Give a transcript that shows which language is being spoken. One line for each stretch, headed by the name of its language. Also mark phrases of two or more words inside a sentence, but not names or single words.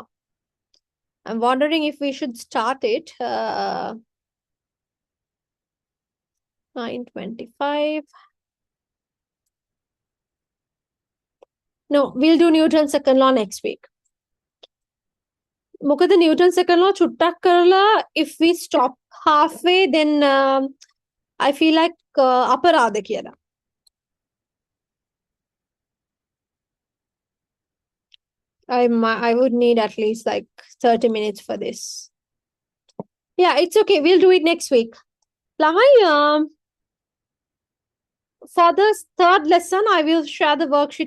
English: I'm wondering if we should start it. 9:25. No, we'll do Newton's second law next week. මොකද Newton second law
Sinhala: චුට්ටක් කරලා
English: if we stop halfway then I feel like
Sinhala: අපරාධ කියලා.
English: I would need at least like 30 minutes for this. Yeah, it's okay. We'll do it next week. ළමයි for the third lesson, I will share the worksheet.